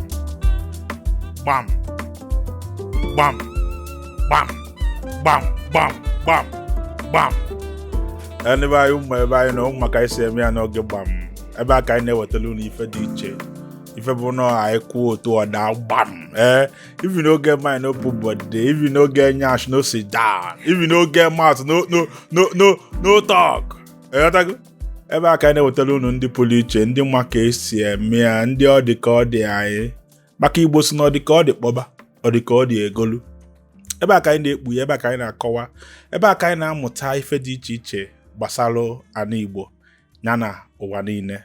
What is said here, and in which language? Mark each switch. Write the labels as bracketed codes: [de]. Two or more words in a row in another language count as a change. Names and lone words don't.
[ig] Bam. Bam. Bam. Bam. Bam. Bam. Bam. Ebe anyị nọ maka isi eme ya n'oge gbam, ebe aka anyị na-ewetara unu ife dị iche, ife bụ na anyị kwuo otu ọda gbam. [pcm] If you no get mind, no put body. If you no get nyash, no sit down. If you no get mouth, no talk. [ig] Ebe aka anyị na-ewetara unu ndị pụrụ iche, ndị maka esi eme ya, ndị ọ dị ka ọ dị anyị. Maka Igbo si na ọ dị ka ọ dị kpọba, ọ dị ka ọ dị egolu. Ebe aka anyị na-ekpu ya, ebe aka anyị na-akọwa, ebe aka anyị na-amụta ife dị iche iche gbasara ana Igbo yana ụwa niile.